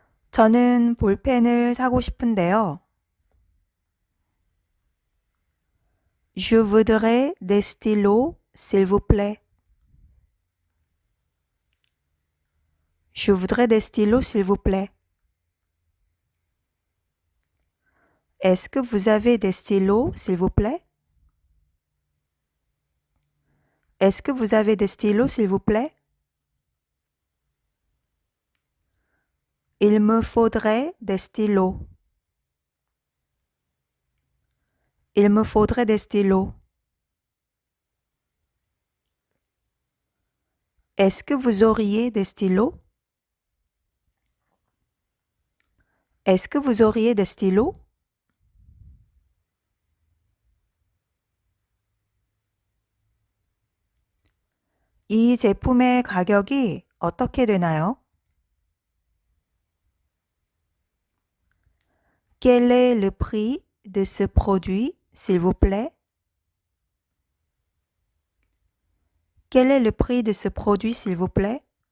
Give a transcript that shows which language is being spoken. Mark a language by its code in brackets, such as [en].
[ko] 저는 볼펜을 사고 싶은데요. [fr] Je voudrais des stylos, s'il vous plaît. Je voudrais des stylos, s'il vous plaît. Est-ce que vous avez des stylos, s'il vous plaît? Est-ce que vous avez des stylos, s'il vous plaît? Il me faudrait des stylos. Il me faudrait des stylos. Est-ce que vous auriez des stylos? Est-ce que vous auriez des stylos? [ko] 이 제품의 가격이 어떻게 되나요? [fr] Quel est le prix de ce produit, s'il vous plaît? Quel est le prix de ce produit, s'il vous plaît?